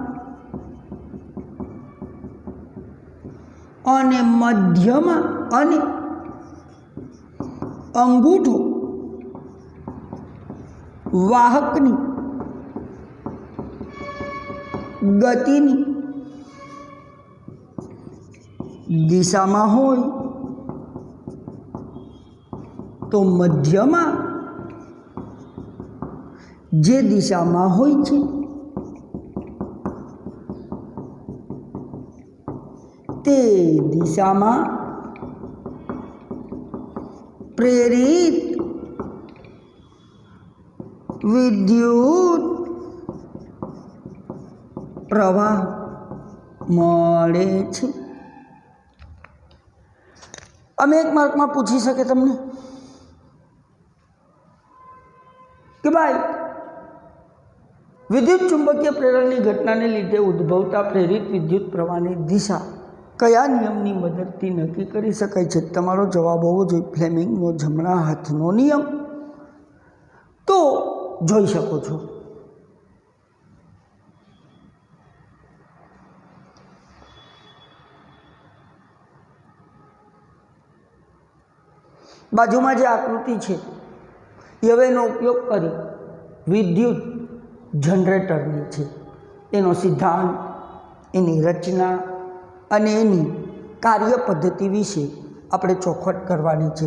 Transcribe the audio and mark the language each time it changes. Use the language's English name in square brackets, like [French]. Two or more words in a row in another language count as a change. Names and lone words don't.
[Gujarati] અને મધ્યમા અને અંગૂઠો વાહકની ગતિની દિશા માં હોય તો મધ્યમા જે દિશા માં હોય છે તે દિશા માં પ્રેરિત વિદ્યુત પ્રવાહ મળે છે। અમે એક માર્ક માં પૂછી શકે તમને કિ ભાઈ વિદ્યુત ચુંબકીય પ્રેરણ કી ઘટના ને લીધે ઉદ્ભવતા પ્રેરિત વિદ્યુત પ્રવાહ કી દિશા કયા નિયમની મદદથી નક્કી કરી શકાય છે? તમારો જવાબ હોવો જોઈએ ફ્લેમિંગનો જમણા હાથનો નિયમ। તો જોઈ શકો છો બાજુમાં જે આકૃતિ છે એ હવે એનો ઉપયોગ કરી વિદ્યુત જનરેટરની છે, એનો સિદ્ધાંત, એની રચના અને એની કાર્ય પદ્ધતિ વિશે આપણે ચોખવટ કરવાની છે.